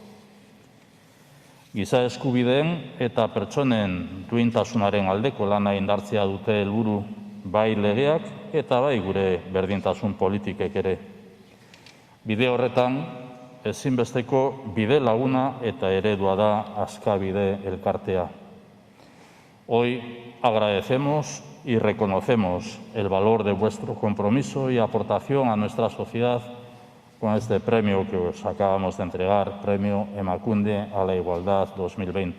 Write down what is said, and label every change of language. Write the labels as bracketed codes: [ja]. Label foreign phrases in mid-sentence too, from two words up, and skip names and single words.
[eu] Giza eskubideen eta pertsonen duintasunaren aldeko lana indartzea dute helburu bai legeak eta bai gure berdintasun politikek ere. Bide horretan, ezinbesteko bide laguna eta eredua da Askabide elkartea. [es] Hoy agradecemos y reconocemos el valor de vuestro compromiso y aportación a nuestra sociedad con este premio que os acabamos de entregar, Premio Emakunde a la Igualdad 2020.